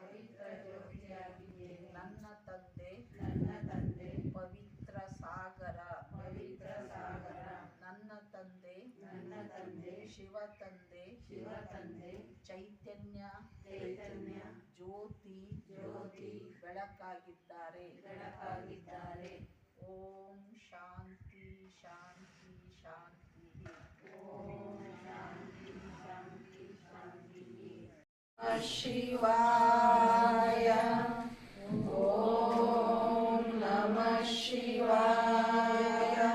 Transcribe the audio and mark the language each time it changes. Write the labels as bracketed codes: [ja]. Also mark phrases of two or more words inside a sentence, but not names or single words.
[kn] ನನ್ನ ತಂದೆ ಪವಿತ್ರ ಸಾಗರ. ನನ್ನ ತಂದೆ ಶಿವ ತಂದೆ ಚೈತನ್ಯ ಜ್ಯೋತಿ ಬೆಳಕಾಗಿದ್ದಾರೆ. [sa] ಓಂ ಶಾಂತಿ ಶಾಂತಿ ಶಾಂತಿ. ಶಿವಾಯ ಓಂ ನಮಃ ಶಿವಾಯ